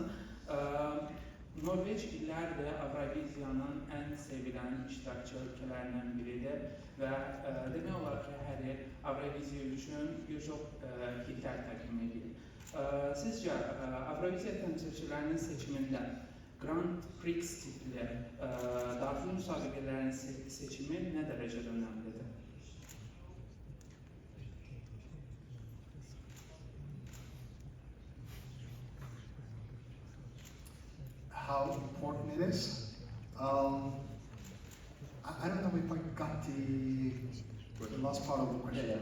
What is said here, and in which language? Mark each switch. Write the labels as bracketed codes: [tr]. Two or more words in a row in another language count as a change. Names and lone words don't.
[az] Norveç illərdir Avroviziyanın ən sevilən iştirakçı ölkələrindən biridir və demək olar ki, hər il Avroviziya üçün bir çox hitlər təqdim edir. Sizcə Avroviziya təmsilçilərinin seçimində Grand Prix tipli daxili müsabiqələrin seçimi nə dərəcədə önəmlidir? [en] How important it is. I don't know if I got the last part of the question.